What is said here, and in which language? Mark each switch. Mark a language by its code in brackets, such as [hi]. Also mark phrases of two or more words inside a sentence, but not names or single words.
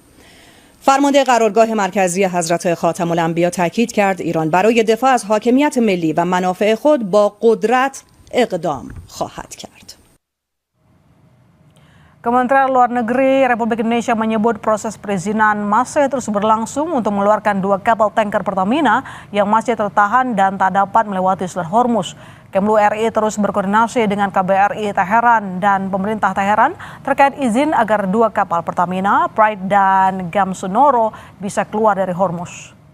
[fa] فرمانده قرارگاه مرکزی حضرت خاتم الانبیا تاکید کرد ایران برای دفاع از حاکمیت ملی و منافع خود با قدرت اقدام خواهد کرد. [id] Kementerian Luar Negeri Republik Indonesia menyebut proses perizinan masih terus berlangsung untuk mengeluarkan 2 kapal tanker Pertamina yang masih tertahan dan tak dapat melewati Selat Hormuz. Kemlu RI terus berkoordinasi dengan KBRI Teheran dan pemerintah Teheran terkait izin agar 2 kapal Pertamina, Pride dan Gamsunoro bisa keluar dari Hormuz.